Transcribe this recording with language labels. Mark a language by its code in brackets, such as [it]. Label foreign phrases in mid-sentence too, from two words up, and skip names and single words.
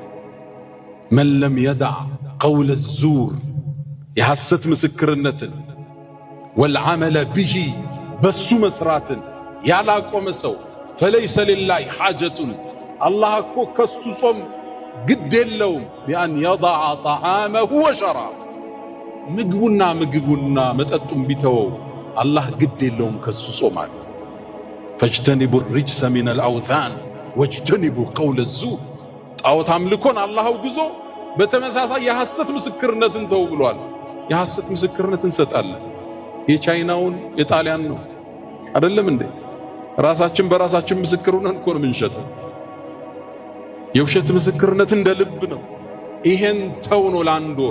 [ar] من لم يدع قول الزور [am] የሐሰት ምስክርነትን [ar] والعمل به [am] በሱ መስራትን ያላቆመ ሰው [ar] فليس لله حاجة [am] አላህ እኮ ከሱ ጾም ግድ የለውም [ar] في أن يدع طعامه وشرابه [am] ምግቡና መጠጡን ቢተወው አላህ ግድ የለውም ከሱ ጾም አለ። [ar] فاجتنبوا الرجس من الأوثان واجتنبوا قول الزور [am] ጣዖት አምልኮን አላህ አውግዞ በተመሳሳይ የሐሰት ምስክርነትን ተው ብሏል። የሐሰት ምስክርነትን እንሰጣለን። የቻይናውን የጣሊያን ነው አይደለም እንዴ? ራሳችን በራሳችን ምስክር ሆነን እኮ ነው የምንሸጠው። የውሸት ምስክርነት እንደ ልብ ነው። ይሄን ተው ነው ለአንድ ወር።